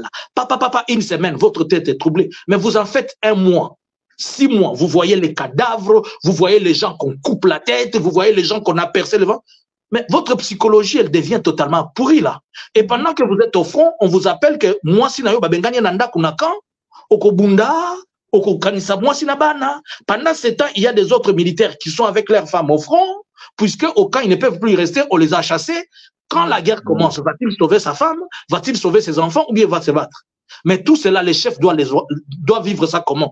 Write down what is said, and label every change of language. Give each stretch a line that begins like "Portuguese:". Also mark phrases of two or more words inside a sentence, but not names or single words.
French: Papa, une semaine, votre tête est troublée. Mais vous en faites 1 mois, 6 mois. Vous voyez les cadavres, vous voyez les gens qu'on coupe la tête, vous voyez les gens qu'on a percé le ventre. Mais votre psychologie, elle devient totalement pourrie là. Et pendant que vous êtes au front, on vous appelle que moi, si nayo babengani nanda kunakan, okobunda, pendant ce temps, il y a des autres militaires qui sont avec leurs femmes au front, puisque au camp, ils ne peuvent plus y rester, on les a chassés. Quand la guerre commence, va-t-il sauver sa femme? Va-t-il sauver ses enfants? Ou bien il va se battre? Mais tout cela, les chefs doivent vivre ça comment?